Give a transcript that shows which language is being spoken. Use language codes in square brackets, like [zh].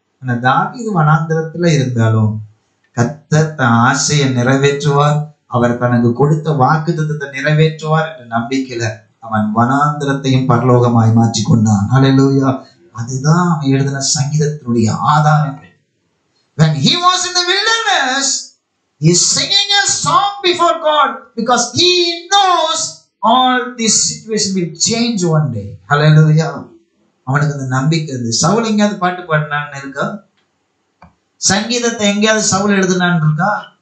[ta] ஆனா தாவீது வனாந்திரத்துல இருந்தாலும் கர்த்தர் தன் ஆசையை நிறைவேற்றுவார், அவர் தனக்கு கொடுத்த வாக்குத்தத்தத்தை நிறைவேற்றுவார் என்ற நம்பிக்கையில அவன் வனாந்திரத்தையும் பரலோகமாய் மாற்றி கொண்டான். ஹல்லேலூயா. அதுதான் அவன் எழுதின சங்கீதத்தினுடைய ஆதாரங்கள். [en] When he was in the wilderness, he is singing a song before God because he knows all this situation will change one day. [ta] Hallelujah. அவனுக்கு அந்த நம்பிக்கை இருந்து. சவுல் எங்கேயாவது பாட்டு பாடினான்னு இருக்கா? சங்கீதத்தை எங்கேயாவது சவுல் எழுதுனான்னு இருக்கா?